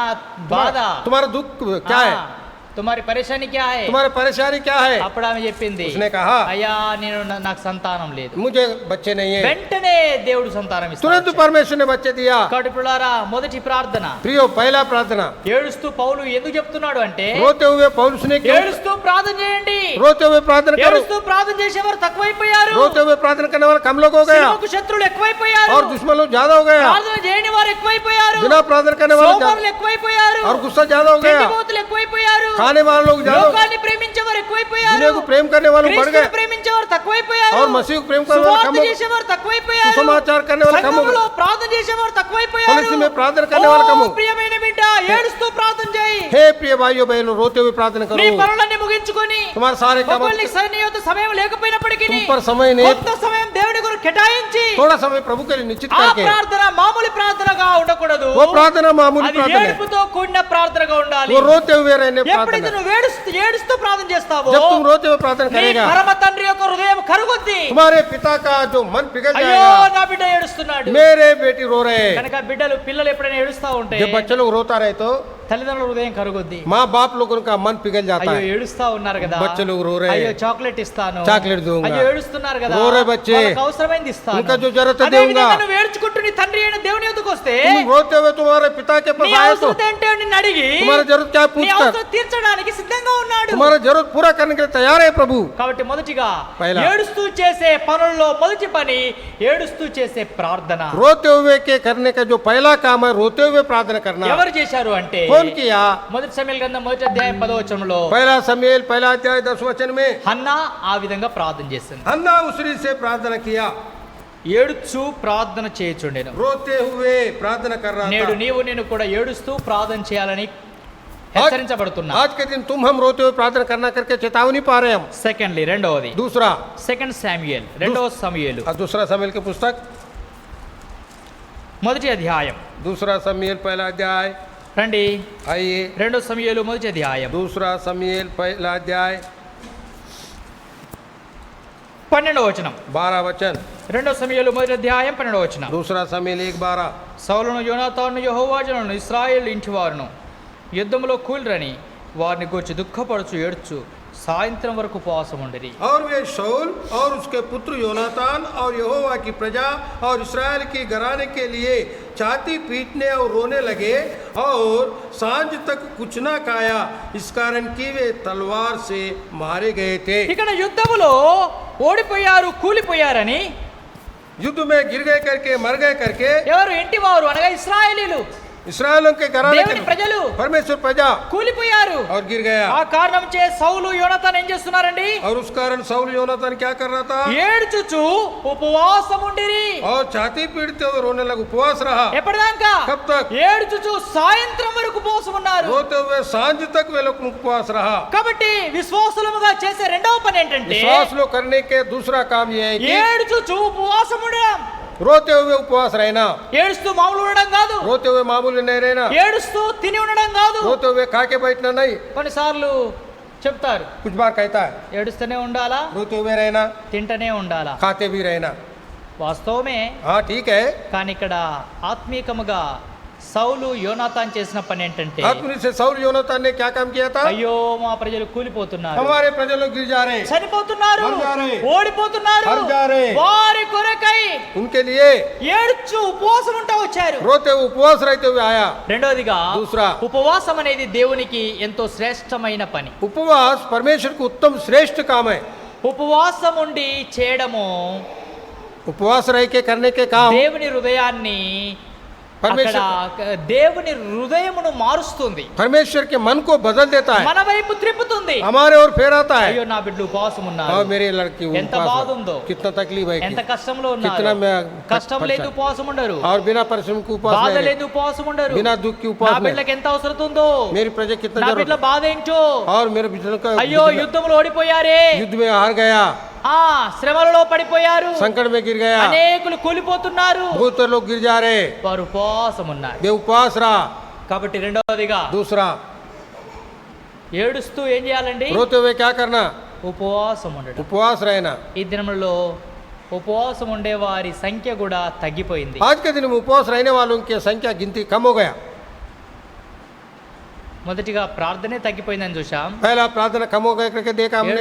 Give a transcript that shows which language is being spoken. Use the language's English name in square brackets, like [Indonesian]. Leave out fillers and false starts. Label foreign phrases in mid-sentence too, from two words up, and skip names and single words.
[Telugu] ఆ బాధ, [Hindi] तुम्हारा दुख क्या है, तुम्हारी परेशानी क्या है, तुम्हारी परेशानी क्या है? [Telugu] అప్పుడు ఆమె చెప్పింది, [Hindi] उसने कहा [Telugu] అయ్యా నాకు సంతానం లేదు. [Hindi] मुझे बच्चे नहीं है। [Telugu] వెంటనే దేవుడు సంతానం [Hindi] तुरंत [Telugu] ఇస్తాడు. [Hindi] परमेश्वर ने बच्चे दिया। [Telugu] కాబట్టి పిల్లారా, మొదటి ప్రార్థన. [Hindi] प्रियो, पहला प्रार्थना। [Telugu] ఏడుస్తూ పౌలు ఎందుకు చెప్తున్నాడు అంటే, [Hindi] रोते हुए पौलुस ने क्यों? [Telugu] ఏడుస్తూ ప్రార్థన చేయండి. [Hindi] रोते हुए प्रार्थना करो। [Telugu] ఏడుస్తూ ప్రార్థన చేసేవారు తక్కువైపోయారు. [Hindi] रोते हुए प्रार्थना करने वाला कम लोग हो गया [Telugu] శిలువకు శత్రువులు ఎక్కువైపోయారు. [Hindi] और दुश्मन लोग ज्यादा हो गया। [Telugu] ప్రార్థన చేయని వారు ఎక్కువైపోయారు. [Hindi] बिना प्रार्थना करने वाले [Telugu] సోమరులు ఎక్కువైపోయారు. [Hindi] और गुस्सा ज्यादा हो गया। [Telugu] తిండిపోతులు ఎక్కువైపోయారు. [Hindi] खाने वाले लोग ज्यादा, [Telugu] లోకాన్ని ప్రేమించేవారు ఎక్కువైపోయారు. [Hindi] दुनिया को प्रेम करने वाले बढ़ [Telugu] క్రీస్తుని [Hindi] गए [Telugu] ప్రేమించేవారు తక్కువైపోయారు. [Hindi] और मसीह को प्रेम करने वाले [Telugu] సువార్త [Hindi] कम हो गए। [Telugu] చేసేవారు తక్కువైపోయారు. [Hindi] सुसमाचार करने वाले कम हो [Telugu] సంఘంలో [Hindi] गए। [Telugu] ప్రార్థన చేసేవారు తక్కువైపోయారు. [Hindi] कलीसिया में प्रार्थना करने वाले कम हो [Telugu] ఓ [Hindi] गए। [Telugu] ప్రియమైన బిడ్డ, ఏడుస్తూ ప్రార్థన చేయి. [Hindi] हे प्रिय भाइयों बहनों, रोते हुए प्रार्थना [Telugu] నీ [Hindi] करो। [Telugu] పనులన్నీ ముగించుకొని, [Hindi] तुम्हारे सारे काम, [Telugu] ఒకవేళ నీకు సరైన సమయం లేకపోయినప్పటికీ [Hindi] तुम पर समय नहीं, [Telugu] కొంత సమయం దేవుడి కొరకు కేటాయించి [Hindi] थोड़ा समय प्रभु के लिए निश्चित [Telugu] ఆ [Hindi] करके, [Telugu] ప్రార్థన మామూలు ప్రార్థనగా ఉండకూడదు. [Hindi] वो प्रार्थना मामूली [Telugu] అది [Hindi] प्रार्थना है, [Telugu] ఏడుపుతో కూడిన ప్రార్థనగా ఉండాలి. [Hindi] वो रोते हुए रहने [Telugu] ఎప్పుడైతే [Hindi] प्रार्थना। [Telugu] నువ్వు ఏడుస్తూ ప్రార్థన చేస్తావో, [Hindi] जब तुम रोते हुए प्रार्थना [Telugu] నీ [Hindi] करेगा, [Telugu] పరమ తండ్రి యొక్క హృదయం కరుగుద్ది. [Hindi] तुम्हारे पिता का जो मन पिघल [Telugu] అయ్యో [Hindi] जाएगा, [Telugu] నా బిడ్డ ఏడుస్తున్నాడు. [Hindi] मेरे बेटी रो रहे हैं। [Telugu] కనుక పిల్లలు ఎప్పుడైనా ఏడుస్తా ఉంటే [Hindi] जब बच्चे लोग रोता रहे तो [Telugu] తల్లిదండ్రుల హృదయం కరుగుద్ది. [Hindi] माँ बाप लोगों का मन पिघल जाता [Telugu] అయ్యో [Hindi] है। [Telugu] ఏడుస్తా ఉన్నారు కదా, [Hindi] बच्चे लोग रो रहे हैं, [Telugu] అయ్యో చాక్లెట్ ఇస్తాను, [Hindi] చాక్లెట్ दूंगा, [Telugu] అయ్యో ఏడుస్తున్నారు కదా, [Hindi] रो रहे बच्चे, [Telugu] వాళ్ళకి అవసరమైంది ఇస్తాను, [Hindi] उनका जो जरूरत है [Telugu] అదే [Hindi] दूंगा। [Telugu] విధంగా నువ్వు ఏడ్చుకుంటూ నీ తండ్రి అయిన దేవుని ఎదుగుకు వస్తే, [Hindi] तुम रोते हुए तुम्हारे पिता के [Telugu] నీ [Hindi] पास आए तो [Telugu] అవసరత ఏంటో నిన్ను అడిగి [Hindi] तुम्हारा जरूरत क्या है [Telugu] నీ [Hindi] पूछकर [Telugu] అవసరం తీర్చడానికి సిద్ధంగా ఉన్నాడు. [Hindi] तुम्हारा जरूरत पूरा करने के लिए तैयार है प्रभु। [Telugu] కాబట్టి మొదటిగా [Hindi] పైలా. [Telugu] ఏడుస్తూ చేసే పనుల్లో మొదటి పని ఏడుస్తూ చేసే ప్రార్థన. [Hindi] रोते हुए के करने का जो पहला काम है रोते हुए प्रार्थना करना। [Telugu] ఎవరు చేశారు అంటే, [Hindi] कौन किया? [Telugu] మొదటి సమూయేలు గ్రంథం 1వ అధ్యాయం 10వ వచనంలో [Hindi] पहला समूएल पहला अध्याय 10 वचन में [Telugu] హన్నా ఆ విధంగా ప్రార్థన చేసింది. [Hindi] हन्ना उसरी से प्रार्थना किया, [Telugu] ఏడుచు ప్రార్థన చేయుచుండెను. [Hindi] रोते हुए प्रार्थना कर रहा [Telugu] నేడు [Hindi] था। [Telugu] నీవు నేను కూడా ఏడుస్తూ ప్రార్థన చేయాలని హెచ్చరించబడుతున్నా. [Hindi] आज के दिन तुम हम रोते हुए प्रार्थना करना करके चेतावनी पा रहे हैं हम। [Telugu] సెకండ్లీ రెండవది [Hindi] दूसरा, [Telugu] సెకండ్ శామ్యూయేల్ రెండవ సమూయేలు [Hindi] दूसरा समूएल की पुस्तक, [Telugu] మొదటి అధ్యాయం. [Hindi] दूसरा समूएल पहला अध्याय, [Telugu] రండి, [Hindi] आइए [Telugu] రెండవ సమూయేలు మొదటి అధ్యాయం [Hindi] दूसरा समूएल पहला अध्याय [Telugu] 12వ వచనం. [Hindi] 12 वचन, [Telugu] రెండవ సమూయేలు మొదటి అధ్యాయం 12వ వచనం. [Hindi] दूसरा समूएल 1:12। [Telugu] సౌలును యోనాతాను యెహోవా జనులను ఇశ్రాయేలు ఇంటి వారును యుద్ధములో కూలిరని వారిని గూర్చి దుఃఖపడుచు ఏడ్చు సాయంత్రం వరకు ఉపవాసం ఉండిరి. [Hindi] और वे शाऊल और उसके पुत्र योनातान और यहोवा की प्रजा और इस्राएल की घराने के लिए छाती पीटने और रोने लगे और सांझ तक कुछ न खाया, इस कारण कि वे तलवार से मारे गए थे। [Telugu] ఇక్కడ యుద్ధములో ఓడిపోయారు, కూలిపోయారని [Hindi] युद्ध में गिर गए करके, मर गए करके, [Telugu] ఎవరు? ఇంటి వారు అనగా ఇశ్రాయేలీలు, [Hindi] इस्राएलों के घराने [Telugu] దేవుని [Hindi] के [Telugu] ప్రజలు [Hindi] परमेश्वर प्रजा [Telugu] కూలిపోయారు. [Hindi] और गिर गया। [Telugu] ఆ కారణం చే సౌలు యోనాతాన్ ఏం చేస్తున్నారండి? [Hindi] और उस कारण शाऊल योनातान क्या कर रहा था? [Telugu] ఏడ్చుచు ఉపవాసం ఉండిరి. [Hindi] और छाती पीटते हुए रोने लगा, उपवास रहा। [Telugu] ఎప్పటిదాకా? [Hindi] कब तक? [Telugu] ఏడ్చుచు సాయంత్రం వరకు ఉపవాసం ఉన్నారు. [Hindi] रोते हुए सांझ तक वे लोग उपवास रहा। [Telugu] కాబట్టి విశ్వాసులముగా చేసే రెండవ పని ఏంటంటే, [Hindi] विश्वास लोग करने के दूसरा काम यह है कि [Telugu] ఏడ్చుచు ఉపవాసం ఉండడం. [Hindi] रोते हुए उपवास रहना। [Telugu] ఏడుస్తూ మామూలు ఉండడం కాదు, [Hindi] रोते हुए मामूली नहीं रहना। [Telugu] ఏడుస్తూ తిని ఉండడం కాదు. [Hindi] रोते हुए खा के बैठना नहीं। [Telugu] కొన్నిసార్లు చెప్తారు, [Hindi] कुछ बार कहता है [Telugu] ఏడుస్తూనే ఉండాలా, [Hindi] रोते हुए रहना, [Telugu] తింటనే ఉండాలా. [Hindi] खाते भी रहना। [Telugu] వాస్తవమే, [Hindi] हाँ ठीक है। [Telugu] కానీ ఇక్కడ ఆత్మీకముగా సౌలు యోనాతాన్ చేసిన పని ఏంటంటే, [Hindi] आत्मनि से शाऊल योनातान ने क्या काम किया था? [Telugu] అయ్యో మా ప్రజలు కూలిపోతున్నారు, [Hindi] हमारे प्रजा लोग गिर जा रहे हैं, [Telugu] చనిపోతున్నారు, [Hindi] మర్ जा रहे, [Telugu] ఓడిపోతున్నారు, [Hindi] మర్ जा रहे, [Telugu] వారి కొరకై [Hindi] उनके लिए [Telugu] ఏడ్చు ఉపవాసం ఉంటా వచ్చారు. [Hindi] रोते हुए उपवास रहते हुए आया। [Telugu] రెండోదిగా [Hindi] दूसरा, [Telugu] ఉపవాసం అనేది దేవునికి ఎంతో శ్రేష్టమైన పని. [Hindi] उपवास परमेश्वर को उत्तम श्रेष्ठ काम है। [Telugu] ఉపవాసం ఉండి చేయడము [Hindi] उपवास रह के करने के काम [Telugu] దేవుని హృదయాన్ని, [Hindi] परमेश्वर [Telugu] అక్కడ దేవుని హృదయమును మారుస్తుంది, [Hindi] परमेश्वर के मन को बदल देता है, [Telugu] మన వైపు త్రిప్పుతుంది. [Hindi] हमारे ओर फेराता है। [Telugu] అయ్యో నా బిడ్డలు ఉపవాసం ఉన్నారు, [Hindi] और मेरी लड़की [Telugu] ఎంత [Hindi] उपवास [Telugu] బాధ [Hindi] है। [Telugu] ఉందో, [Hindi] कितना तकलीफ है [Telugu] ఎంత [Hindi] कि- [Telugu] కష్టంలో [Hindi] कितना [Telugu] ఉన్నారు. [Hindi] मैं [Telugu] కష్టం లేదు [Hindi] परेशान। [Telugu] ఉపవాసం ఉండరు, [Hindi] और बिना परिश्रम के उपवास [Telugu] బాధ [Hindi] नहीं [Telugu] లేదు ఉపవాసం ఉండరు. [Hindi] बिना दुख के [Telugu] నా [Hindi] उपवास नहीं। [Telugu] బిడ్డలకు ఎంత అవసరం ఉందో, [Hindi] मेरी प्रजा कितना [Telugu] నా [Hindi] जरूरत [Telugu] బిడ్డల బాధ ఏంటో. [Hindi] और मेरे बिजली का [Telugu] అయ్యో యుద్ధంలో ఓడిపోయారే, [Hindi] युद्ध में हार गया, [Telugu] ఆ శ్రమలలో పడిపోయారు, [Hindi] संकट में गिर गया, [Telugu] అనేకులు కూలిపోతున్నారు, [Hindi] बहुत लोग गिर जा रहे, [Telugu] వారు ఉపవాసం ఉన్నారు. [Hindi] वे उपवास रहा। [Telugu] కాబట్టి రెండవదిగా [Hindi] दूसरा, [Telugu] ఏడుస్తూ ఏం చేయాలండి? [Hindi] रोते हुए क्या करना? [Telugu] ఉపవాసం ఉండడం. [Hindi] उपवास रहना। [Telugu] ఈ దినములలో ఉపవాసం ఉండే వారి సంఖ్య కూడా తగ్గిపోయింది. [Hindi] आज के दिन में उपवास रहने वालों की संख्या गिनती कम हो गया। [Telugu] మొదటిగా ప్రార్థనే తగ్గిపోయిందని చూశాం. [Hindi] पहला प्रार्थना कम हो गए करके देखा हमने।